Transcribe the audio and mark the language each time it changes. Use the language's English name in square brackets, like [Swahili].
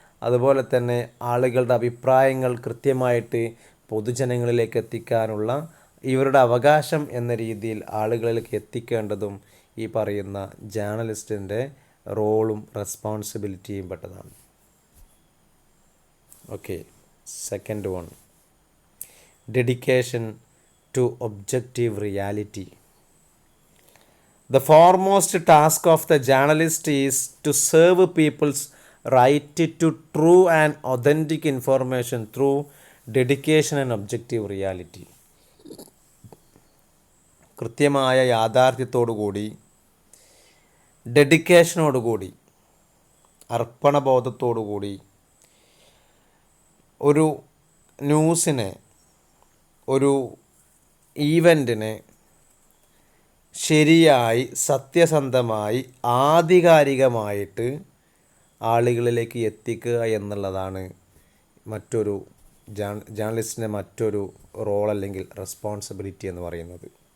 [Malayalam] അതുപോലെ തന്നെ ആളുകളുടെ അഭിപ്രായങ്ങൾ കൃത്യമായിട്ട് പൊതുജനങ്ങളിലേക്ക് എത്തിക്കാനുള്ള ഇവരുടെ അവകാശം എന്ന രീതിയിൽ ആളുകളിലേക്ക് എത്തിക്കേണ്ടതും ഈ പറയുന്ന ജേർണലിസ്റ്റിൻ്റെ റോളും റെസ്പോൺസിബിലിറ്റിയും പെട്ടതാണ്. [English] Okay, second one, dedication to objective reality. The foremost task of the journalist is to serve people's right to true and authentic information through dedication and objective reality. [Malayalam] കൃത്യമായ യാഥാർത്ഥ്യത്തോടുകൂടി, ഡെഡിക്കേഷനോടുകൂടി, അർപ്പണബോധത്തോടുകൂടി ഒരു ന്യൂസിനെ, ഒരു ഈവൻറ്റിനെ ശരിയായി, സത്യസന്ധമായി, ആധികാരികമായിട്ട് ആളുകളിലേക്ക് എത്തിക്കുക എന്നുള്ളതാണ് മറ്റൊരു ജേർണലിസ്റ്റിൻ്റെ മറ്റൊരു റോൾ അല്ലെങ്കിൽ റെസ്പോൺസിബിലിറ്റി എന്ന് പറയുന്നത്.